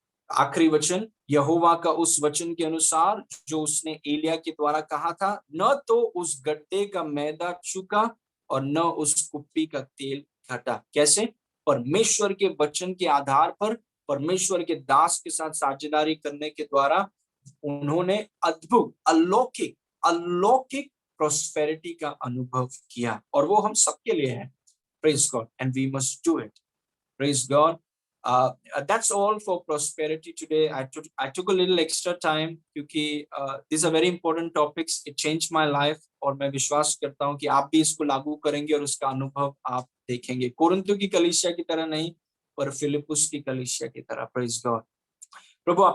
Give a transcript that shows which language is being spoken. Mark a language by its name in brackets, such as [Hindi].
[Hindi] आखिरी वचन, यहोवा का उस वचन के अनुसार जो उसने एलिया के द्वारा कहा था, न तो उस गड्ढे का मैदा चुका और न उस कुप्पी का तेल घटा। कैसे? परमेश्वर के वचन के आधार पर, परमेश्वर के दास के साथ साझेदारी करने के द्वारा उन्होंने अद्भुत अलौकिक अलौकिक प्रोस्पेरिटी का अनुभव किया, और वो हम सबके लिए है। [English] Praise God, and we must do it. Praise God. That's all for prosperity today. I took a little extra time क्योंकि these are very important topics. It changed my life, [Hindi] और मैं विश्वास करता हूँ कि आप भी इसको लागू करेंगे और उसका अनुभव आप देखेंगे। कोरिन्थियों की कलीसिया की तरह नहीं, पर फिलिप्पुस की कलीसिया की तरह। Praise God. प्रभु आपका